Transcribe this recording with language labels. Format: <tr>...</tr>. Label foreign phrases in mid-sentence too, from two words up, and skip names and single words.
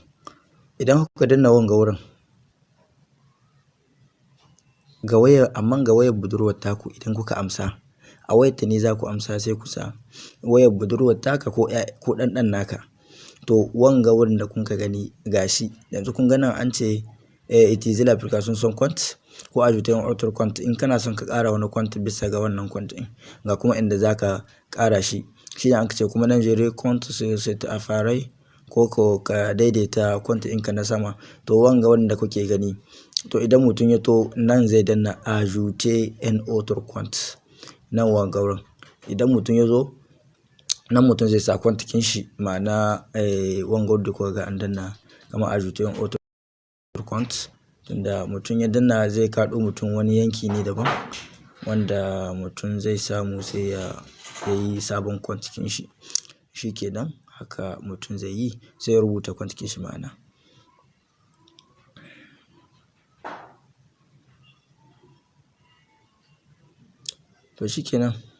<ha>Idan kuka danna wanga wurin ga wayar, amma ga wayar budurwar taku idan kuka amsa, a wayarta ne za ku amsa sai ku sa wayar budurwar taka ko ɗan naka. To wanga wurin da kun ka gani gashi, yanzu kun ga nan an ce</ha> <en>it is</en> <fr>l'application son compte</fr> <ha>ko</ha> <fr>ajouter un autre compte.</fr> <ha>In kana son ka ƙara wani compte bisa ga wannan compte ɗin, ga kuma inda za ka ƙara shi. Shi ne an ce kuma nan</ha> <fr>gérer compte sur cet appareil,</fr> <ha>ko ka daidaita compte ɗinka na sama. To wanga wurin da kuke gani, to idan mutum ya to nan zai danna</ha> <fr>ajouter un autre compte,</fr> <ha>nan wanga wurin. Idan mutum ya zo nan, mutum zai sa account ɗin shi, ma'ana wanga wurin da kuka ga an danna kamar</ha> <fr>ajouter un autre compte.</fr> <ha>Tunda mutum ya danna zai kaɗo mutum wani yanki ne daban wanda mutum zai samu sai ya yi sabon account ɗin shi. Shi kenan haka mutum zai yi, sai ya rubuta account ɗin shi ma'ana. To shi kenan.</ha>